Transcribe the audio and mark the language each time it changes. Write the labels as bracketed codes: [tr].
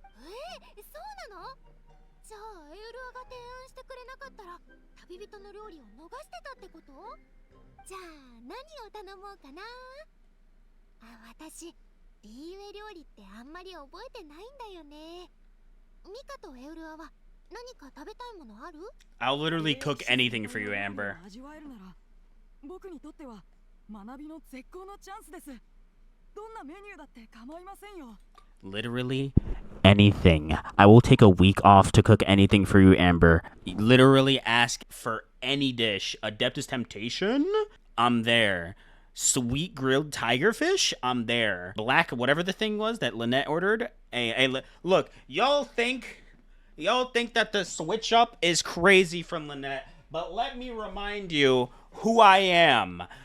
[ja] そうなの？じゃあエウルアが提案してくれなかったら旅人の料理を逃してたってこと？じゃあ何を頼もうかな。私リーウェ料理ってあんまり覚えてないんだよね。ミカとエウルアは何か食べたいものある？ [en] I'll literally cook anything for you, Amber. [ja] 味わえるなら僕にとっては学びの絶好のチャンスです。どんなメニューだって構いませんよ。 [en] Literally anything. I will take a week off to cook anything for you, Amber. Literally ask for any dish. Adeptus Temptation? I'm there. Sweet grilled tiger fish? I'm there. Black, whatever the thing was that Lynette ordered. Hey, look, y'all think that the switch up is crazy from Lynette, but let me remind you who I am.